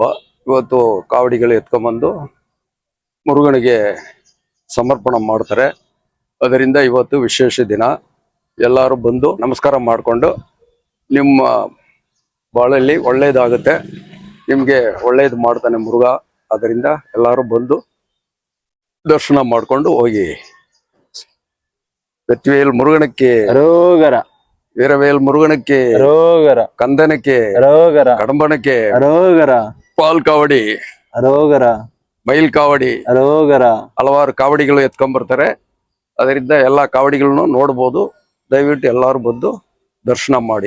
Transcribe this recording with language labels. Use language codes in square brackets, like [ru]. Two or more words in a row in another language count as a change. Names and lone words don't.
[kn] ಇವತ್ತು ಕಾವಡಿಗಳು ಎತ್ಕೊಂಡ್ಬಂದು ಮುರುಗನಿಗೆ ಸಮರ್ಪಣೆ ಮಾಡ್ತಾರೆ. ಅದರಿಂದ ಇವತ್ತು ವಿಶೇಷ ದಿನ. ಎಲ್ಲರೂ ಬಂದು ನಮಸ್ಕಾರ ಮಾಡಿಕೊಂಡು ನಿಮ್ಮ ಬಾಳಲ್ಲಿ ಒಳ್ಳೇದಾಗುತ್ತೆ. ನಿಮ್ಗೆ ಒಳ್ಳೇದು ಮಾಡ್ತಾನೆ ಮುರುಘ. ಅದರಿಂದ ಎಲ್ಲರೂ ಬಂದು ದರ್ಶನ ಮಾಡ್ಕೊಂಡು ಹೋಗಿ. [ta] வெற்றிவேல் முருகனுக்கு ரோகரா, வீரவேல் முருகனுக்கு ரோகரா, கந்தனுக்கு ரோகரா, கடம்பனுக்கு ரோகரா, பால் காவடி, ರೋಗರಾ, மயில் காவடி, ರೋಗರಾ, [kn] ಹಲವಾರು ಕಾವಡಿಗಳು ಎತ್ಕೊಂಡ್ ಬರ್ತಾರೆ. ಅದರಿಂದ ಎಲ್ಲಾ ಕಾವಡಿಗಳನ್ನು ನೋಡಬಹುದು. ದಯವಿಟ್ಟು ಎಲ್ಲರೂ ಬಂದು ದರ್ಶನ ಮಾಡಿ.